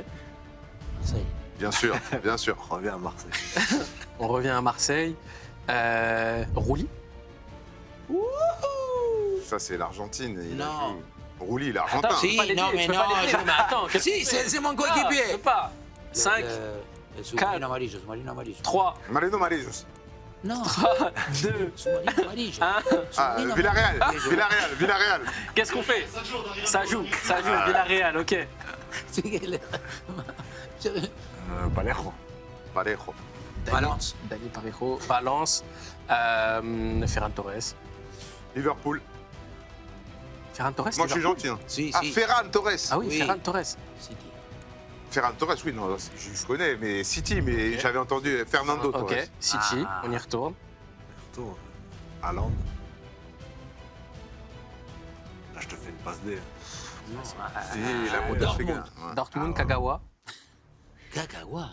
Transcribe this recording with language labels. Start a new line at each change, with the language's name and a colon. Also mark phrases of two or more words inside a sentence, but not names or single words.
French: Marseille. bien sûr, bien sûr. On revient à Marseille. On revient à Marseille. Rouly. Ça, c'est l'Argentine. Il a Non. joué. Rouli, l'Argentin. Attends, si, pas les non, dire, mais je peux non. pas les dire, mais attends, qu'est-ce Si, que tu fais? c'est mon Ah, je coéquipier. peux pas. 5,
Spanish: Submarino amarillo, submarino amarillo.
French: 3,
Spanish: Marino Amarillos.
French: Non, 2,
Spanish: submarino amarillo.
French: 1. Ah,
Spanish: Submarino Villarreal, amarillo.
French: Villarreal. Qu'est-ce qu'on fait? Ça joue, Villarreal, ok. Palermo. Parejo. Valence. Dani Parejo, Valence, Ferran Torres. Liverpool. Ferran Torres, Moi, je suis Liverpool. gentil. Hein. Si, Ah, si. Ferran Torres. Ah oui, Oui. Ferran Torres. City. Ferran Torres, oui, non, je connais, mais City, mais Ok. j'avais entendu Fernando Torres. Ok, City, Ah. on y retourne. Retour. Haaland. Là, je te fais une passe D. Non, Si, la Bundesliga. Ouais. Dortmund, Kagawa. Kagawa.